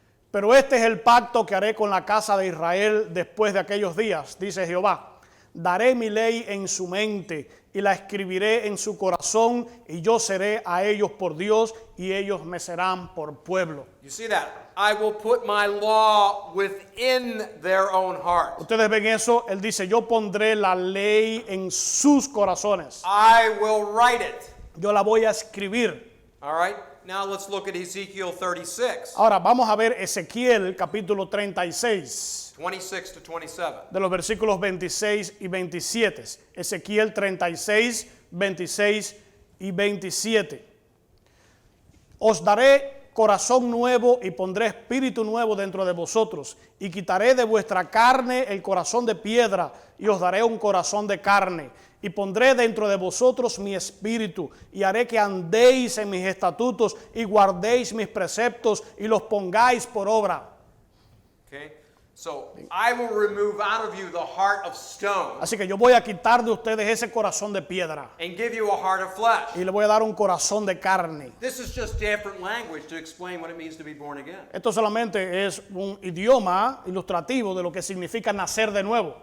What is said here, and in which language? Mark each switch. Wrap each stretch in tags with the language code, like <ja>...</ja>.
<es>Pero este es el pacto que haré con la casa de Israel después de aquellos días, dice Jehová. daré mi ley en su mente y la escribiré en su corazón, y yo seré a ellos por Dios y ellos me serán por pueblo.</es> <en>You see that? I will put my law within their own heart.</en> <es>Ustedes ven eso, él dice, yo pondré la ley en sus corazones.</es> <en>I will write it.</en> <es>Yo la voy a escribir.</es> <en>All right? Now let's look at Ezekiel 36,</en> <es>Ahora vamos a ver Ezequiel capítulo 36,</es> <en>26 to 27.</en> <es>de los versículos 26 y 27. Ezequiel 36, 26 y 27. Os daré corazón nuevo y pondré espíritu nuevo dentro de vosotros, y quitaré de vuestra carne el corazón de piedra, y os daré un corazón de carne, y pondré dentro de vosotros mi espíritu, y haré que andéis en mis estatutos, y guardéis mis preceptos, y los pongáis por obra.</es> <en>Okay? So I will remove out of you the heart of stone</en> <es>Así que yo voy a quitar de ustedes ese corazón de piedra,</es> <en>and give you a heart of flesh.</en> <es>y le voy a dar un corazón de carne.</es> <en>This is just different language to explain what it means to be born again.</en> <es>Esto solamente es un idioma ilustrativo de lo que significa nacer de nuevo.</es>